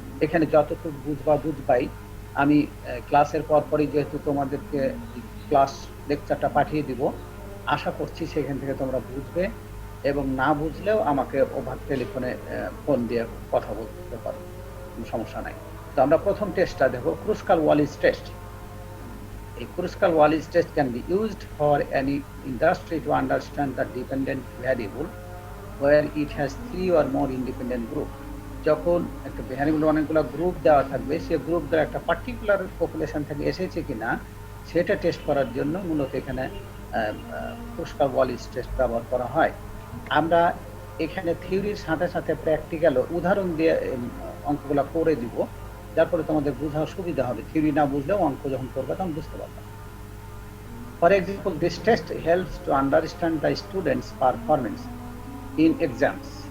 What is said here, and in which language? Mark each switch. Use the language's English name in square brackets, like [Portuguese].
[Bangla] এখানে যতটুকু বুঝবাই। আমি ক্লাসের পরপরই যেহেতু তোমাদেরকে ক্লাস লেকচারটা পাঠিয়ে দিব, আশা করছি সেখান থেকে তোমরা বুঝবে, এবং না বুঝলেও আমাকে ওভার টেলিফোনে ফোন দিয়ে কথা বলতে পারো, কোনো সমস্যা নাই। তো আমরা প্রথম টেস্টটা দেখো, ক্রুস্কাল Wallis test. [English] A Kruskal Wallis test can be used for any industry to understand the dependent variable where it has three or more independent group. [Bangla] যখন একটা ভ্যারিয়েবল অনেকগুলো গ্রুপ দেওয়া থাকবে, সে গ্রুপ দ্বারা একটা পার্টিকুলার পপুলেশন থেকে এসেছে কিনা সেটা টেস্ট করার জন্য মূলত এখানে ক্রুস্কাল ওয়ালিস টেস্ট ব্যবহার করা হয়। আমরা এখানে থিওরির সাথে সাথে প্র্যাকটিক্যাল উদাহরণ দিয়ে অঙ্কগুলো করে দিব, যার ফলে তোমাদের বোঝা সুবিধা হবে, থিওরি না বুঝলেও অঙ্ক যখন করবে তখন বুঝতে পারবে। [English] For example, this test helps to understand the students' performance in exams.